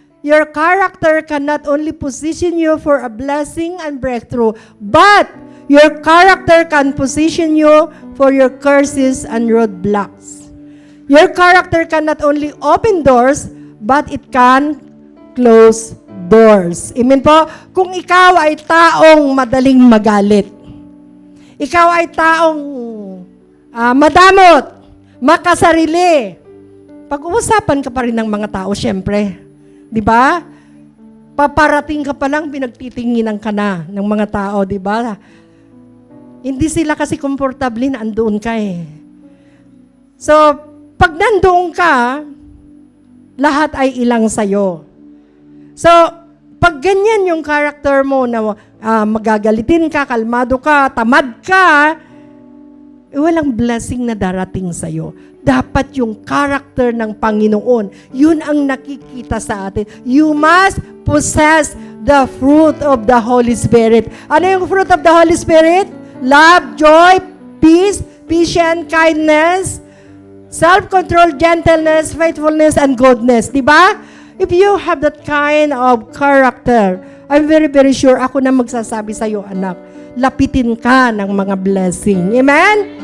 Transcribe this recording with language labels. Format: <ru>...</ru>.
<en>your character can not only position you for a blessing and breakthrough, but your character can position you for your curses and roadblocks. Your character can not only open doors, but it can close doors.</en> <tl>Amen po? Kung ikaw ay taong madaling magalit, ikaw ay taong madamot, makasarili, pag-uusapan ka pa rin ng mga tao, syempre. Di ba? Paparating ka pa lang, pinagtitinginan ka na ng mga tao, di ba? Hindi sila kasi komportable na andoon ka eh. So, pag nandoon ka, lahat ay ilang sa'yo. So, pag ganyan yung character mo na magagalitin ka, kalmado ka, tamad ka, walang blessing na darating sa'yo. Dapat yung character ng Panginoon, yun ang nakikita sa atin.</tl> <en>You must possess the fruit of the Holy Spirit.</en> <tl>Ano yung fruit of the Holy Spirit?</tl> <en>Love, joy, peace, patience, kindness, self-control, gentleness, faithfulness, and goodness. Diba? If you have that kind of character, I'm very, very sure</en> <tl>ako na magsasabi sa'yo, anak, lapitin ka ng mga blessing.</tl> <en>Amen?</en>